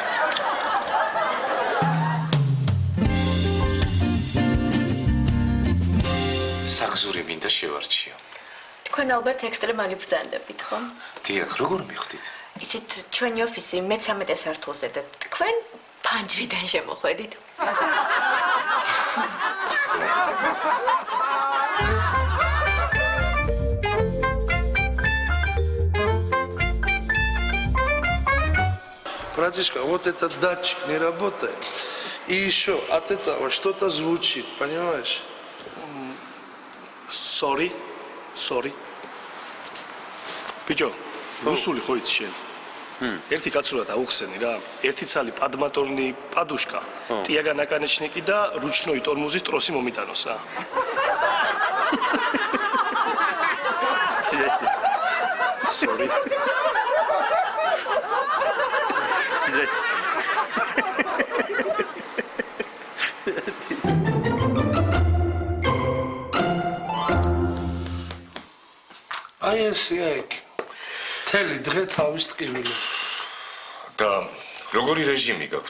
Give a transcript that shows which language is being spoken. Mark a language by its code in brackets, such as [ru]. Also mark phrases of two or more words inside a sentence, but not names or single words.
[ka] საგზური მინდა შევარჩიო. თქვენ ალბათ ექსტრა მალი ბრძანდებით, ხო? დიახ, როგორ მიხვდით? იცით, ჩვენი ოფისი მე-13 სართულზე და თქვენ ფანჯრიდან შემოხვედით. [ru] Братишка, вот этот датчик не работает. И еще от этого что-то звучит, понимаешь? [en] Sorry. Пичо, [ka] русული ხო იცი შენ? ერთი კაცურად აუხსენი რა. ერთი ცალი [ru] подмоторная подушка, тяга наконечник [ka] და [ru] ручной тормоза трос [ka] მომიტანოს რა. [ru] Сидите. Sorry. Сидите. [ka] აი ესე იქ. თელი დღე თავის ტკივილი. და როგორი რეჟიმი გაქვთ?